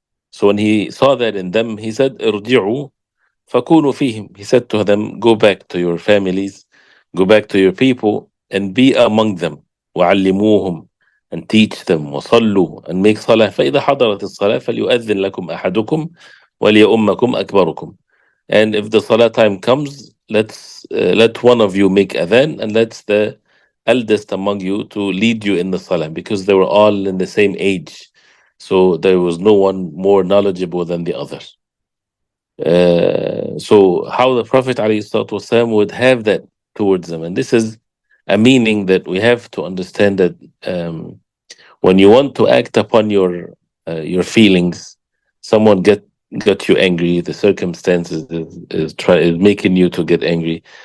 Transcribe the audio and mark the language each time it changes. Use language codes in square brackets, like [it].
[en] So when he saw that in them, he said, [ar] "Irji'u fakunu fihim." [en] He said to them, "Go back to your families, go back to your people, and be among them. [ar] وعلموهم, [en] and teach them. [ar] وصلوا, [en] and make salah. [ar] فإذا حضرت الصلاة فليؤذن لكم أحدكم وليؤمكم أكبركم." [en] And if the salah time comes, let one of you make adhan, and let's the eldest among you to lead you in the salah, because they were all in the same age, so there was no one more knowledgeable than the other. So how the Prophet ﷺ would have that towards them, and this is a meaning that we have to understand, that when you want to act upon your feelings, someone got you angry, the circumstances is making you to get angry.